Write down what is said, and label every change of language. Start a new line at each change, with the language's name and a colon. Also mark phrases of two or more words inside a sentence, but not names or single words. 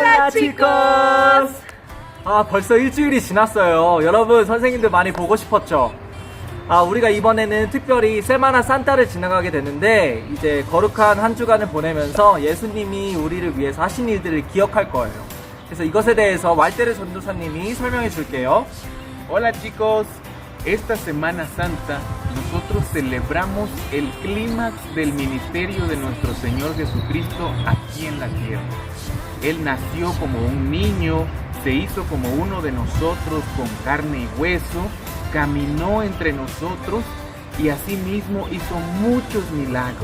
Spanish: chicos!
Korean: 벌써 일주일이 지났어요. 여러분, 선생님들 많이 보고 싶었죠? 우리가 이번에는 특별히 세마나 산타를 지나가게 되는데, 이제 거룩한 한 주간을 보내면서 예수님이 우리를 위해서 하신 일들을 기억할 거예요. 그래서 이것에 대해서 왈테르 전도사님이 설명해 줄게요.
Spanish: Hola chicos, esta Semana Santa nosotros celebramos el clímax del ministerio de nuestro Señor Jesucristo aquí en la tierra. Él nació como un niño, se hizo como uno de nosotros con carne y hueso, caminó entre nosotros y asimismo hizo muchos milagros.